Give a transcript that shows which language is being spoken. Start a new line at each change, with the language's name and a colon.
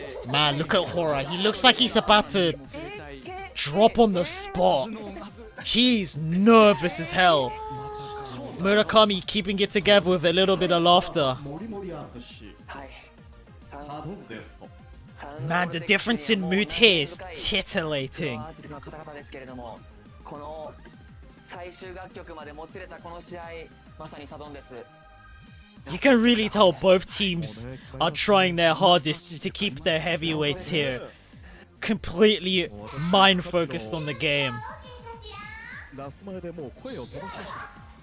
English: Man, look at Horai. He looks like he's about to drop on the spot. He's nervous as hell. Murakami keeping it together with a little bit of laughter.
Japanese: モリモリ淳はいサドンですと
English: Man, the difference in mood here is titillating.
Japanese: アーティストの方々ですけれども、この最終楽曲までもつれたこの試合、まさにサドンです。
English: You can really tell both teams are trying their hardest to keep their heavyweights here completely mind focused on the game.
Japanese: ラス前でもう声を飛ばしました